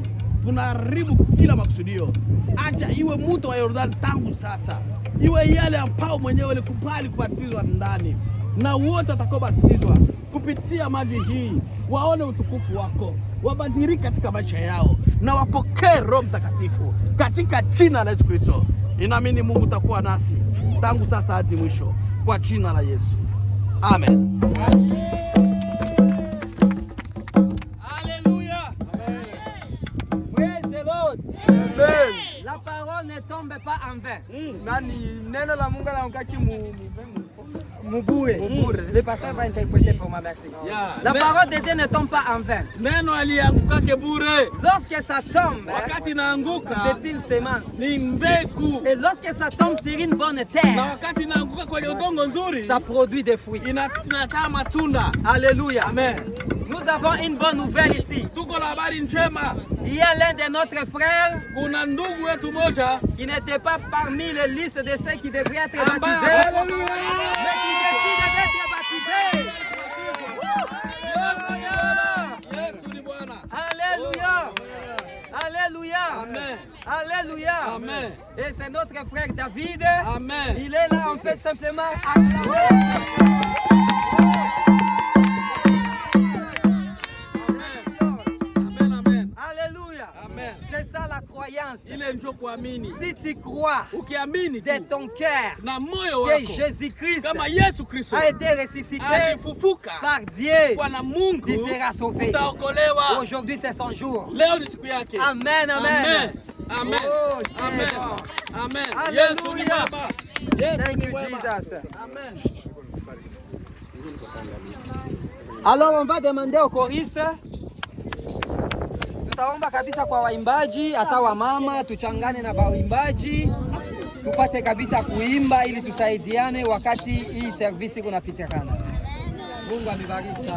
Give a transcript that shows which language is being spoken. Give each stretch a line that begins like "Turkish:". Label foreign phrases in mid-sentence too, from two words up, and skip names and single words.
Swahili: Tunaharibu kila makusudio. Acha iwe mto wa Yordani tangu sasa, iwe yale ambao mwenyewe alikubali kubatizwa ndani, na wote watakaobatizwa kupitia maji hii waone utukufu wako, wabadilike katika maisha yao na wapokee Roho Mtakatifu katika jina la Yesu Kristo. Ninaamini Mungu utakuwa nasi tangu sasa hadi mwisho, kwa jina la Yesu. Amen. Alléluia.
English: Praise the Lord.
Swahili: Amen.
French: La parole ne tombe pas en vain.
Swahili: Nani neno la Mungu anaongaki Mubure.
French: Le pasteur va interpréter pour moi, merci. La parole de Dieu ne tombe pas en vain.
Swahili: Neno alianguka kebure.
French: Lorsque ça tombe,
Swahili: Wakati inaanguka
French: c'est une semence.
Swahili: ni mbegu.
French: Et lorsque ça tombe sur une bonne
Swahili: Na
French: terre,
Swahili: wakati inaanguka kwenye udongo nzuri
French: ça produit des fruits.
Swahili: inazaa matunda. Alléluia. Amen.
French: Nous avons une bonne nouvelle ici.
Swahili: Tuko na habari njema.
French: Il y a l'un de notre frères
Swahili: Kuna ndugu wetu moja
French: qui n'était pas parmi les listes de ceux qui devraient être
Swahili: ambaye
French: baptisés, mais qui décide d'être baptisé.
Swahili: Yesu ni Bwana. Alléluia. Alléluia. Amen. Alléluia. Amen.
French: Et c'est notre frère David. Amen. Il est là en fait simplement à Alléluia. Amen. C'est ça la croyance.
Swahili: Ile ndio kuamini.
French: Si tu crois
Swahili: Ukiamini
French: de tu ton cœur
Swahili: na moyo
French: que
Swahili: wako
French: Jésus-Christ
Swahili: kama Yesu Kristo
French: a été ressuscité
Swahili: alifufuka
French: par Dieu,
Swahili: kwa na Mungu,
French: tu seras sauvé.
Swahili: utaokolewa.
French: Aujourd'hui c'est son jour.
Swahili: Leo ni siku yake. Amen, amen. Amen. Amen.
French: Oh, Dieu Amen. est bon. Amen. Alléluia.
Swahili: Yesu ni Baba.
English: Thank you, Jesus. Amen.
French: Alors on va demander au choriste.
Swahili: Tutaomba kabisa kwa waimbaji, hata wa mama tuchangane na waimbaji tupate kabisa kuimba ili tusaidiane wakati hii service kunapitikana. Mungu amebariki sana.